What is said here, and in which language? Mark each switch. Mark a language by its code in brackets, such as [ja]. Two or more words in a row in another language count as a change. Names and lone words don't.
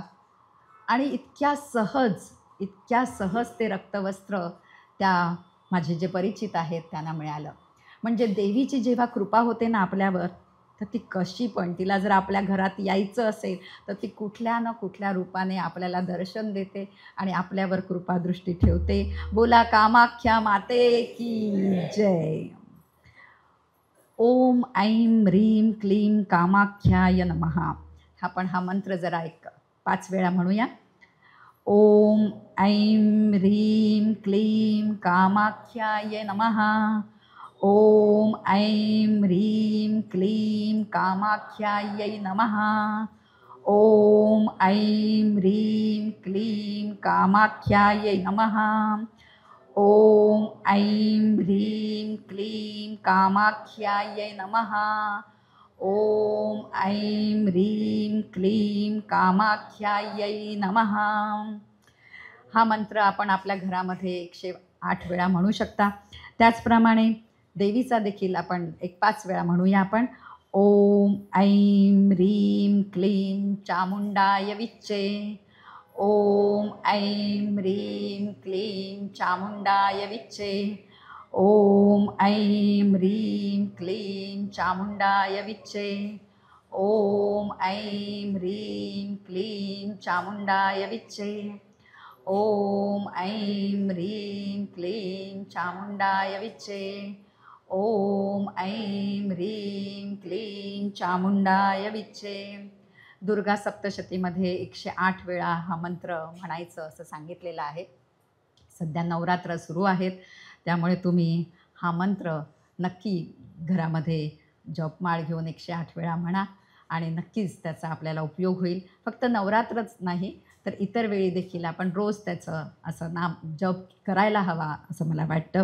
[mr] आणि इतक्या सहज ते रक्तवस्त्र त्या माझे जे परिचित आहेत त्यांना मिळालं. म्हणजे देवीची जेव्हा कृपा होते ना आपल्यावर, तर ती कशी पण, तिला जर आपल्या घरात यायचं असेल तर ती कुठल्या ना कुठल्या रूपाने आपल्याला दर्शन देते आणि आपल्यावर कृपादृष्टी ठेवते. [hi] बोला कामाख्या माते की जय. [sa] ओम ऐं ह्रीं क्लीं कामाख्याय नमः. [mr] हा मंत्र जरा 5 वेळा म्हणूया. [sa] ओम ऐं ह्रीं क्लीं कामाख्याय नमः. ओम ऐं ह्रीं क्लीं कामाख्यायै नमः. ओम ऐं ह्रीं क्लीं कामाख्यायै नमः. ओम ऐं ह्रीं क्लीं कामाख्यायै नमः. ओम ऐं ह्रीं क्लीं कामाख्यायै नमः. [mr] हा मंत्र आपण आपल्या घरामध्ये 108 वेळा म्हणू शकता. त्याचप्रमाणे देवीचा देखील आपण 5 वेळा म्हणूया आपण. [sa] ओम ऐं ह्रीं क्लीं चामुंडाय विच्चे. ओम ऐं ह्रीं क्लीं चामुंडाय विच्चे. ओम ऐं ह्रीं क्लीं चामुंडाय विच्चे. ओम ऐं ह्रीं क्लीं चामुंडाय विच्चे. ओम ऐं ह्रीं क्लीं चामुंडाय विच्चे. ओम ऐं ह्रीं क्लीं चामुंडाय विच्चे. [mr] दुर्गा सप्तशतीमध्ये 108 वेळा हा मंत्र म्हणायचं असं सांगितलेलं आहे. सध्या नवरात्र सुरू आहेत, त्यामुळे तुम्ही हा मंत्र नक्की घरामध्ये जपमाळ घेऊन 108 वेळा म्हणा आणि नक्कीच त्याचा आपल्याला उपयोग होईल. फक्त नवरात्रच नाही तर इतर वेळी देखील आपण रोज त्याचं असं नाम जप करायला हवा असं मला वाटतं.